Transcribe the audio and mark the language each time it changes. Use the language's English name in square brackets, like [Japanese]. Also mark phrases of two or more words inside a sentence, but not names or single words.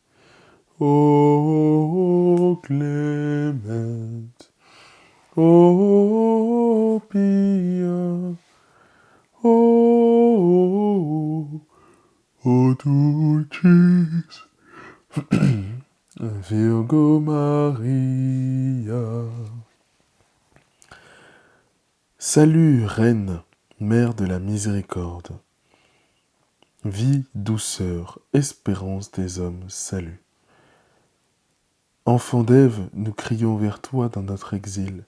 [Latin] ô clémente, ô pia, ô dulcis Virgo Maria. [French] Salut, Reine, Mère de la Miséricorde. Vie, douceur, espérance des hommes, salut. Enfant d'Ève, nous crions vers toi dans notre exil.